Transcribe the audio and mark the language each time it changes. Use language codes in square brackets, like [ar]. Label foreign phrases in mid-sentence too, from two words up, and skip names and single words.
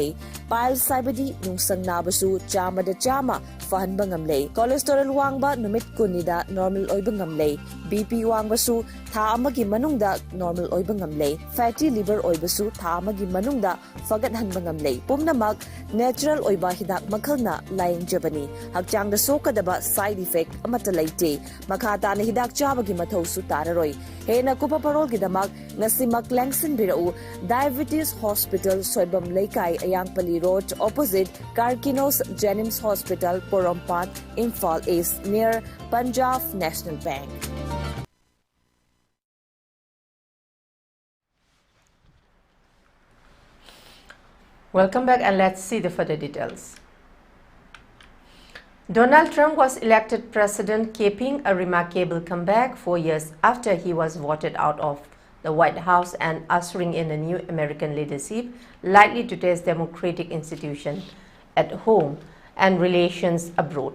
[mni] Piles saibadi nungsang nabasu chama da chama fahanba ngamle. Cholesterol wangba numit kunida normal oiba ngamle. BP wangbasu tha amagi manungda normal oiba ngamle. [en] Fatty liver [mni] oibasu tha amagi manungda fagat hanba ngamle. Pumnamak natural oiba hidak makhalna Jabani, Hakjang the Sokadaba [en] side effect, [mni] Amatalaite, Makata na hidak chabagi matho sutararoi. Hena Kupa Parol Gidamak, Nasimak Langson Birau, Diabetes Hospital, Soibam Laikai, Ayangpali Road, opposite Karkinos Jenims Hospital, Porompat, Imphal East, near Punjab National Bank. [en] Welcome back, and let's see the further details. Donald Trump was elected president, keeping a remarkable comeback 4 years after he was voted out of the White House and ushering in a new American leadership likely to test democratic institutions at home and relations abroad.